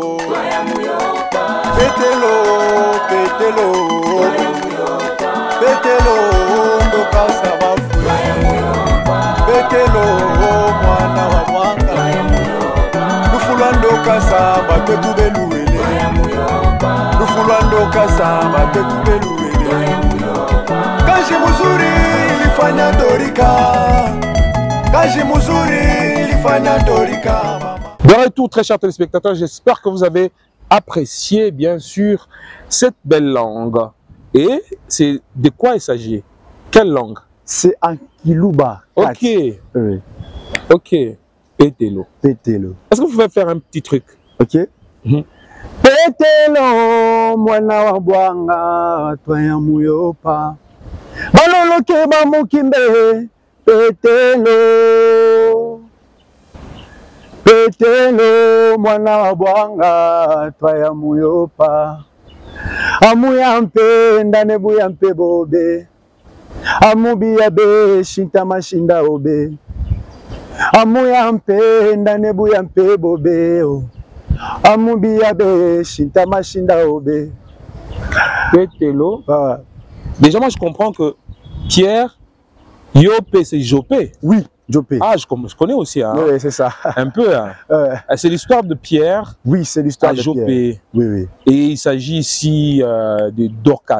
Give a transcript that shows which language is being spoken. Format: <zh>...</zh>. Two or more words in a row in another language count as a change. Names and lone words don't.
<lu>petelo petelo petelo ndokasa bafu petelo mwana wa mwanga lufulwa ndokasa batetu beluwele lufulwa ndokasa batetu beluwele</lu> <sw>kashi muzuri ilifanya dorika kashi muzuri ilifanya dorika.</sw> <fr>De retour, très chers téléspectateurs, j'espère que vous avez apprécié, bien sûr, cette belle langue. Et c'est de quoi il s'agit? Quelle langue? C'est en Kiluba. Ok. Oui. Ok. Petelo. Petelo. Est-ce que vous pouvez faire un petit truc? Ok.</fr> <lu>Petelo, mwana wa bwanga, twaya muyopa. Baloloke ba mukimbe, petelo. Petelo, mwana wa bwanga, twaya muyopa. Amuyampe, ndane buyampe bobe. Amubiya be, shinta mashinda obe. Amuyampe, ndane buyampe bobe. Amubiya be, shinta mashinda obe. Petelo.</lu> <fr>Ah. Déjà, moi, je comprends que Pierre, Yopé, c'est Jopé. Oui, Jopé. Ah, je connais aussi. Hein. Oui, c'est ça. Un peu. Hein. C'est l'histoire de Pierre. Oui, c'est l'histoire de Jopé. Pierre. Oui, oui. Et il s'agit ici de Dorcas.</fr>